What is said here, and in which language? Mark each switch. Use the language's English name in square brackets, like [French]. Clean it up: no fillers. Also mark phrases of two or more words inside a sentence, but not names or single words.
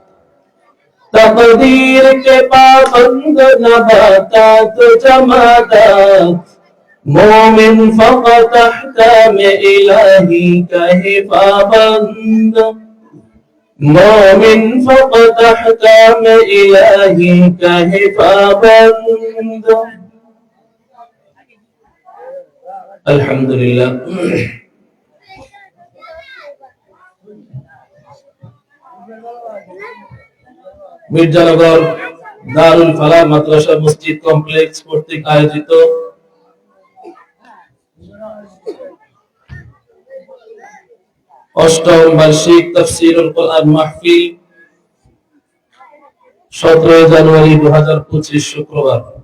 [Urdu] تقدیر کے پابند نباتات و جمادات مومن فقط احکام الہی کا ہے پابند مومن فقط احکام الہی کا ہے پابند الحمدللہ [Bangla] মির্জানগর দারুল ফালাহ মাদ্রাসা মসজিদ কমপ্লেক্স কর্তৃক আয়োজিত অষ্টম বার্ষিক তাফসীরুল কোরআন মাহফিল 17 জানুয়ারি 2025 শুক্রবার।